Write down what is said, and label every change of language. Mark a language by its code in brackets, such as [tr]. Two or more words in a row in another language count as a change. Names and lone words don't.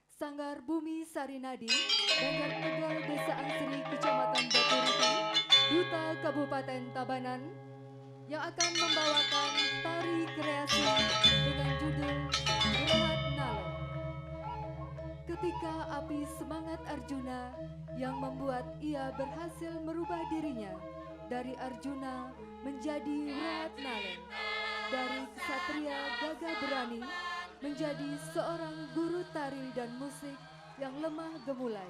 [id] Sanggar Bumi Sarinadi, Banjar Tegal Desa Angsri, Kecamatan Baturiti, Duta Kabupaten Tabanan, yang akan membawakan tari kreasi dengan judul Berat Nalon. Ketika api semangat Arjuna yang membuat ia berhasil merubah dirinya dari Arjuna menjadi Berat Nalon, dari kesatria gagah berani menjadi seorang guru tari dan musik yang lemah gemulai.